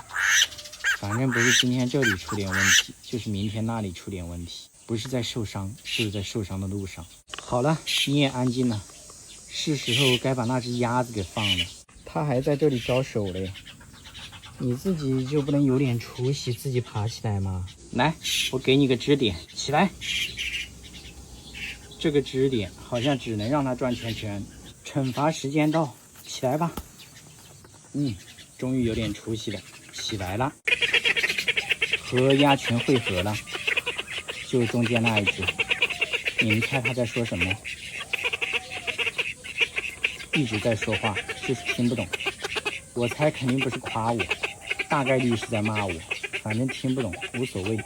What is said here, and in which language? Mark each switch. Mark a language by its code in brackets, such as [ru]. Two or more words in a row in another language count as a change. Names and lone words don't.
[zh] 反正不是今天這裡出點問題，就是明天那裡出點問題，不是在受傷，就是在受傷的路上。好了，你也安靜了，是時候該把那只鴨子給放了，它還在這裡招手嘞。你自己就不能有點出息，自己爬起來嗎？來，我給你個支點，起來。這個支點好像只能讓它轉圈圈。懲罰時間到，起來吧。終於有點出息了，起來了。和鴨群匯合了，就中間那一只。你們猜他在說什麼？一直在說話，就是聽不懂。我猜肯定不是誇我，大概率是在罵我，反正聽不懂，無所謂。